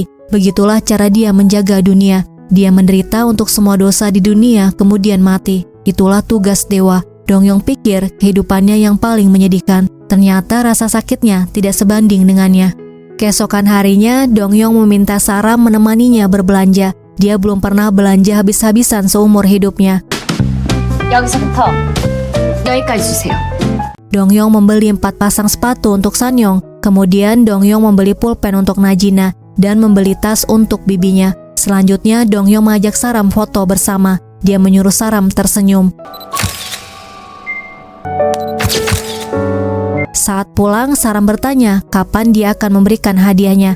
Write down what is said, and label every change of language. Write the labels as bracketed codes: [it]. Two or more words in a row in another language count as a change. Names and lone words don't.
[id] Begitulah cara dia menjaga dunia. Dia menderita untuk semua dosa di dunia, kemudian mati. Itulah tugas dewa. Dongyong pikir kehidupannya yang paling menyedihkan. Ternyata rasa sakitnya tidak sebanding dengannya. Keesokan harinya, Dongyong meminta Sarah menemaninya berbelanja. Dia belum pernah belanja habis-habisan seumur hidupnya. [ko] 여기서부터 여기까지 주세요. [id] Dongyong membeli 4 pasang sepatu untuk Sanyong. Kemudian Dongyong membeli pulpen untuk Najina dan membeli tas untuk bibinya. Selanjutnya Dongyong mengajak Saram foto bersama. Dia menyuruh Saram tersenyum. Saat pulang, Saram bertanya kapan dia akan memberikan hadiahnya.